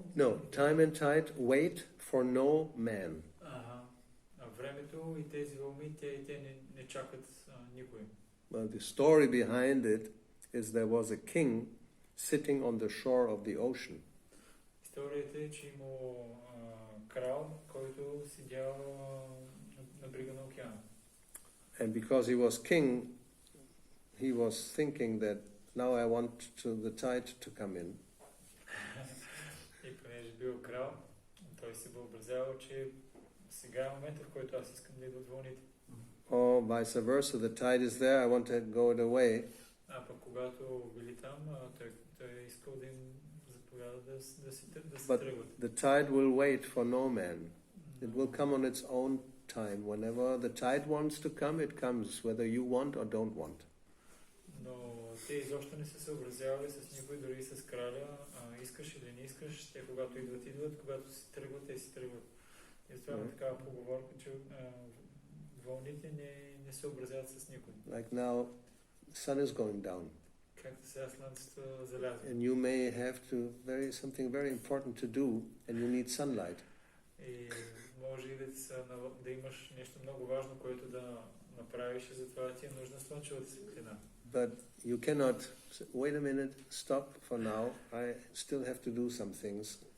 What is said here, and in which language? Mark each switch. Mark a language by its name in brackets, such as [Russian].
[English] No, time and tide wait for no man. [Bulgarian] Времето и тези вълни, те не чакат никой. [English] Well, the story behind it is there was a king sitting on the shore of the ocean. [Bulgarian] Историята е, че имало крал, който седял на брега на океана. [English] And because he was king, he was thinking that now I want the tide to come in. [Bulgarian] И понеже бил крал, той се въобразявал, че сега е момента, в който аз искам да идват вълните. [English] Or vice versa, the tide is there, I want to go away. [Bulgarian] А пък когато били там, той е искал да им заповяда да се тръгват. [English] The tide will wait for no man. It will come on its own time. Whenever the tide wants to come, it comes, whether you want or don't want. [Bulgarian] Но те изобщо не се съобразявали с никой, дори и с краля. Искаш или не искаш, те когато идват, когато си тръгват, те си тръгват. И това е такава поговорка, че вълните не се образяват с никой. [English] Like now, sun is going down. [Bulgarian] Както сега слънцето залязва. [English] And you may have something very important to do, and you need sunlight. [Bulgarian] И може и да имаш нещо много важно, което да направиш, и затова ти е нужна слънчевата светлина. [English] But you cannot say, wait a minute, stop for now, I still have to do some things.